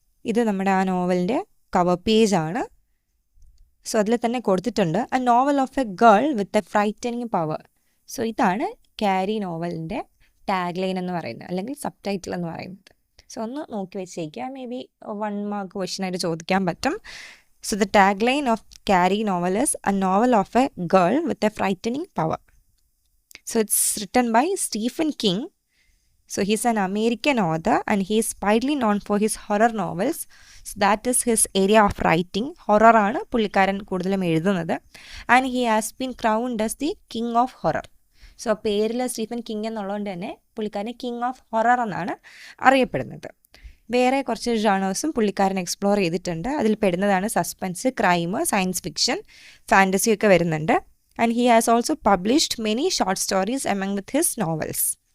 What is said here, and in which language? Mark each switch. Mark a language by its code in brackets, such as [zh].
[ml] ഇത് നമ്മുടെ ആ നോവലിൻ്റെ കവർ പേജാണ്. സോ അതിൽ തന്നെ കൊടുത്തിട്ടുണ്ട് [en] A novel of a girl with a frightening power. [ml] So ഇതാണ് ക്യാരി നോവലിൻ്റെ ടാഗ് ലൈൻ എന്ന് പറയുന്നത്, അല്ലെങ്കിൽ സബ് ടൈറ്റിൽ എന്ന് പറയുന്നത്. സോ ഒന്ന് നോക്കി വെച്ചേക്കുക, മേ ബി 1 മാർക്ക് ക്വസ്റ്റ്യനായിട്ട് ചോദിക്കാൻ പറ്റും. [en] So the tagline of Carrie novel is a novel of a girl with a frightening power. So it's written by Stephen King. So he's an American author and he is widely known for his horror novels. So that is his area of writing. [ml] Horror ആണ് പുള്ളിക്കാരൻ കൂടുതലും എഴുതുന്നത്. [en] And he has been crowned as the king of horror. [ml] So പേരിൽ Stephen king എന്നുള്ളതുകൊണ്ട് തന്നെ പുള്ളിക്കാരനെ [en] king of horror [ml] എന്നാണ് അറിയപ്പെടുന്നത്. വേറെ കുറച്ച് ജേണേഴ്സും പുള്ളിക്കാരൻ എക്സ്പ്ലോർ ചെയ്തിട്ടുണ്ട്. അതിൽ പെടുന്നതാണ് suspense, crime, science fiction, fantasy ഒക്കെ വരുന്നുണ്ട്. [en] And he has also published many short stories among with his novels.